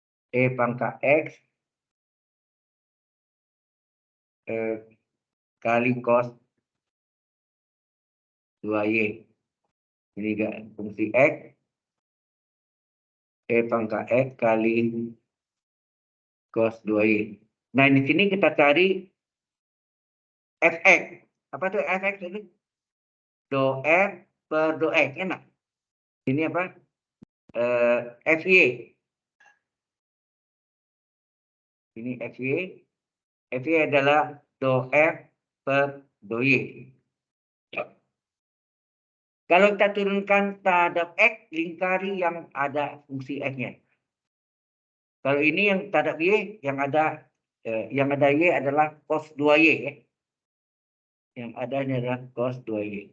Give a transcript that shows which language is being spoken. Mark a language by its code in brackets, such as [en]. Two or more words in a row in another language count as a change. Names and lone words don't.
[id] E pangkat X kali cos 2Y. Ini fungsi X. E pangkat X kali cos 2Y. Nah, di sini kita cari Fx. Apa tuh Fx ini? Do F per do X. Enak. Ini apa? Fy. Ini Fy. Fy adalah do F per do Y. Kalau kita turunkan terhadap X, lingkari yang ada fungsi X-nya. Kalau ini yang terhadap Y, yang ada Y adalah cos 2Y. Ya. Yang adanya adalah cos 2Y.